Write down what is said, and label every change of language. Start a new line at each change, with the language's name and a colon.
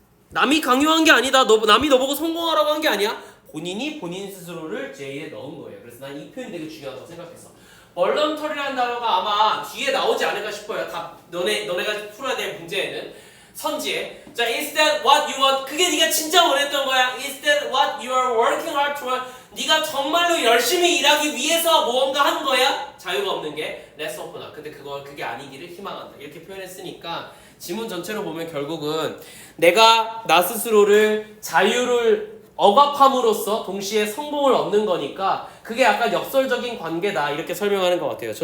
Korean: 남이 강요한 게 아니다. 남이 너보고 성공하라고 한 게 아니야. 본인이 본인 스스로를 J에 넣은 거예요. 그래서 난 이 표현이 되게 중요하다고 생각했어. voluntary라는 단어가 아마 뒤에 나오지 않을까 싶어요. 다 너네가 풀어야 될 문제에는 선지에.
English: 자, is that what you want?
Korean: 그게 네가 진짜 원했던 거야.
English: Is that what you are working hard toward?
Korean: 네가 정말로 열심히 일하기 위해서 무언가 한 거야? 자유가 없는 게
English: let's open up.
Korean: 근데 그게 아니기를 희망한다. 이렇게 표현했으니까 지문 전체로 보면 결국은 내가 나 스스로를 자유를 억압함으로써 동시에 성공을 얻는 거니까 그게 약간 역설적인 관계다 이렇게 설명하는 것 같아요.